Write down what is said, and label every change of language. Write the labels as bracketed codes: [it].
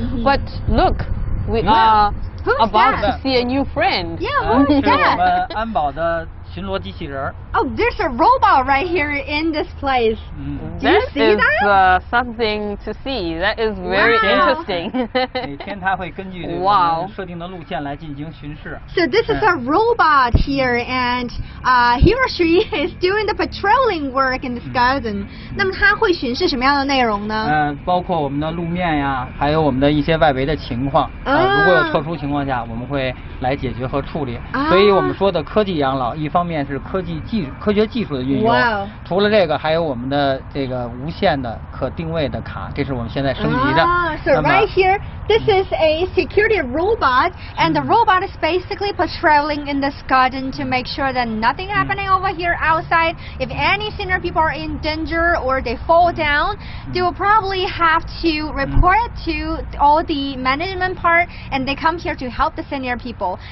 [en] But look, we are about to see a new friend. Yeah, who is that? [zh] 安保的巡逻机器人。 [en] Oh, there's a robot right here in this place. Do you see that? Something to see. That is very interesting. [zh] 每天它会根据我们设定的路线来进行巡视。 [en] So this is a robot here, and he or she is doing the patrolling work in this garden. [zh] 那么它会巡视什么样的内容呢？包括我们的路面呀，还有我们的一些外围的情况。如果有特殊情况下，我们会来解决和处理。所以我们说的科技养老，一方面是科学技术的运用。除了这个，还有我们的这个无线的可定位的卡，这是我们现在升级的。 [en] So right here, this is a security robot, and the robot is basically patrolling in this garden to make sure that nothing happening over here outside. If any senior people are in danger or they fall down, they will probably have to report it to all the management part, and they come here to help the senior people.